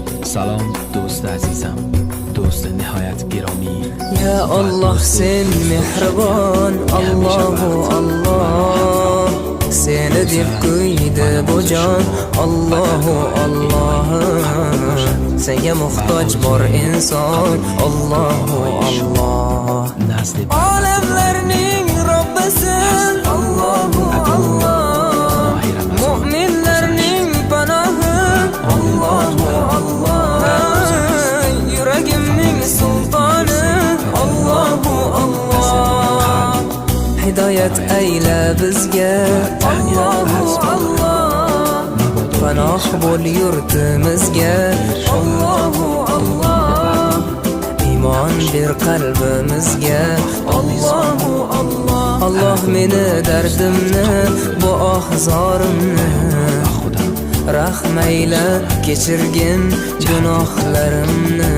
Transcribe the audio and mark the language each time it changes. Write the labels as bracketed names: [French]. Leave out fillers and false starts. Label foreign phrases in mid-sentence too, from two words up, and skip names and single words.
[Persian] سلام دوست عزیزم، دوست نهایت گرامی. [Arabic] یا الله [Uzbek] sen mehribon, Allahu Allah seni deb ko'ydi bu jon. Allahu Allah senga muhtoj bor inson. Allahu Allah olamlarning Robbisin. Allahu Allah mu'minlarning panohi. Allahu Allah yuragimning sultoni. Allahu Allah hidoyat ayla bizga. Allahu Allah panoh bo'l yurtimizga. Allahu Allah iymon ber qalbimizga. Allahu Allah Allah meni dardimni, bu ohzorimni rahmayla kechirgin gunohlarimni.